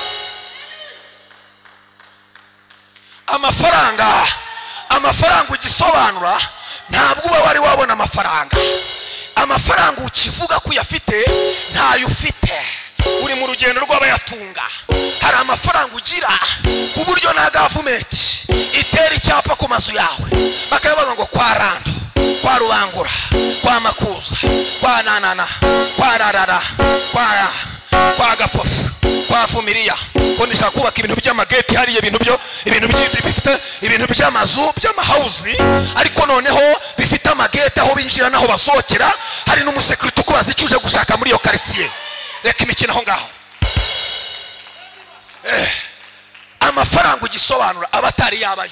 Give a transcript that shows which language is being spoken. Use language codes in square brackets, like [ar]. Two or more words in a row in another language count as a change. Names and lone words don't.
[rw] Amafaranga ugisobanura, ntabwo uba wari wabona amafaranga. Amafaranga ukivuga ko uyafite ntayo ufite. Uri mu rugendo rw'abayatunga. Hari amafaranga ugira ku buryo na government itera icyapa ku mazu yawe bakavuga ngo kwa Rando, kwa Rubangura, kwa Makuza, kwa Nanana, kwa Rarara, kwa Gapofu, kwa Vumiriya, ko nishaka kubaka ibintu by'amageti hariye ibintu bifite ibintu by'amazu by'amahauzi, ariko noneho bifite amageti aho binjira naho basohokera, hari n'umusekirite ukubaza icyo uje gushaka muri iyo quartier. Reka imikino aho ngaho. Amafaranga ugisobanura abatari yabayo.